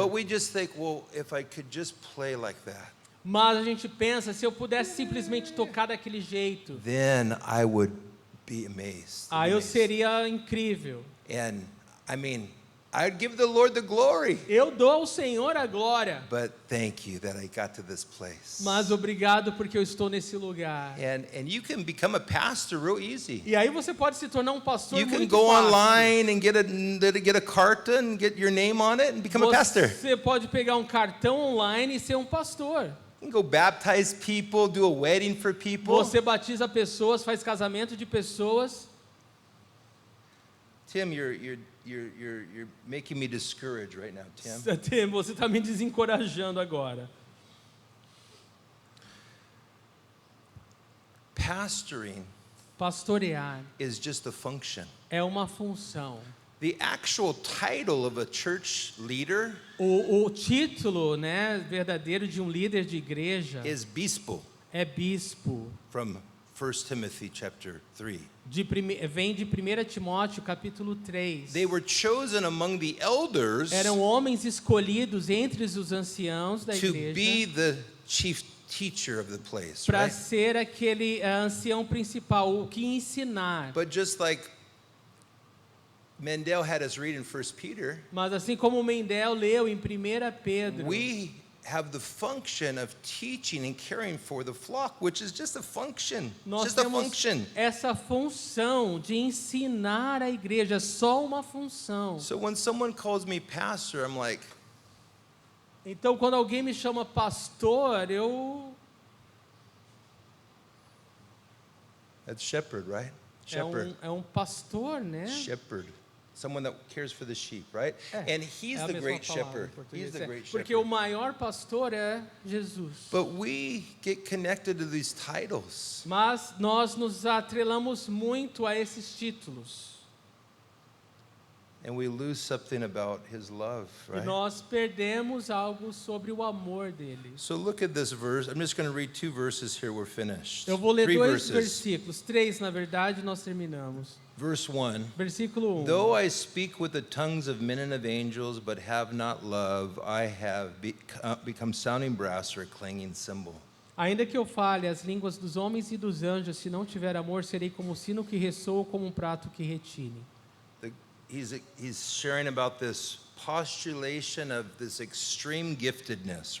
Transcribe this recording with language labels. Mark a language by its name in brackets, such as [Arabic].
[English] But we just think, well, if I could just play like that, [Portuguese] Mas a gente pensa, se eu pudesse simplesmente tocar daquele jeito, [English] then I would be amazed. [Portuguese] eu seria incrível. [English] And I mean, I'd give the Lord the glory. [Portuguese] Eu dou ao Senhor a glória. [English] But thank you that I got to this place. [Portuguese] Mas obrigado porque eu estou nesse lugar. [English] And you can become a pastor real easy. [Portuguese] E aí você pode se tornar um pastor [English] You can [Portuguese] muito [English] go [Portuguese] fácil. [English] online and get a carta and get your name on it and become a pastor. [Portuguese] Você pode pegar um cartão online e ser um pastor. [English] You can go baptize people, do a wedding for people. [Portuguese] Você batiza pessoas, faz casamento de pessoas. [English] Tim, you're making me discouraged right now, Tim. [Portuguese] Tim, você está me desencorajando agora. [English] Pastoring [Portuguese] Pastorear [English] is just a function. [Portuguese] é uma função. [English] The actual title of a church leader [Portuguese] O título, né, verdadeiro de um líder de igreja [English] is bispo, [Portuguese] é bispo. [English] from 1 Timothy chapter 3. [Portuguese] Vem de 1 Timóteo capítulo 3. [English] They were chosen among the elders [Portuguese] Eram homens escolhidos entre os anciãos da [English] to [Portuguese] igreja [English] be the chief teacher of the place, [Portuguese] para [English] right? [Portuguese] ser aquele ancião principal, o que ensinar. [English] But just like Mendel had us read in 1 Peter, [Portuguese] Mas assim como o Mendel leu em 1 Pedro, [English] we have the function of teaching and caring for the flock, which is just a function. [Portuguese] nós [English] Just a [Portuguese] temos [English] function. [Portuguese] essa função de ensinar a igreja, só uma função. [English] So when someone calls me pastor, I'm like, [Portuguese] Então, quando alguém me chama pastor, [English] that's shepherd, right? Shepherd. [Portuguese] é um pastor, né? [English] Shepherd. Someone that cares for the sheep, right? And he's [Portuguese] É a [English] the [Portuguese] mesma [English] great [Portuguese] palavra [English] shepherd. [Portuguese] em português, [English] He's the great [Portuguese] Porque o maior pastor é Jesus. [English] But we get connected to these titles. [Portuguese] Mas nós nos atrelamos muito a esses títulos. [English] And we lose something about his love, [Portuguese] E [English] right? [Portuguese] nós perdemos algo sobre o amor dele. [English] So look at this verse. I'm just going to read 2 verses here. We're finished. [Portuguese] Eu vou ler [English] 3 [Portuguese] dois [English] verses. [Portuguese] versículos, 3 na verdade, nós terminamos. [English] Verse 1. [Portuguese] Versículo 1. [English] Though I speak with the tongues of men and of angels, but have not love, I have become sounding brass or a clanging cymbal. [Portuguese] Ainda que eu fale as línguas dos homens e dos anjos, se não tiver amor, serei como o sino que ressoa ou como um prato que retine. [English] He's sharing about this postulation of this extreme giftedness,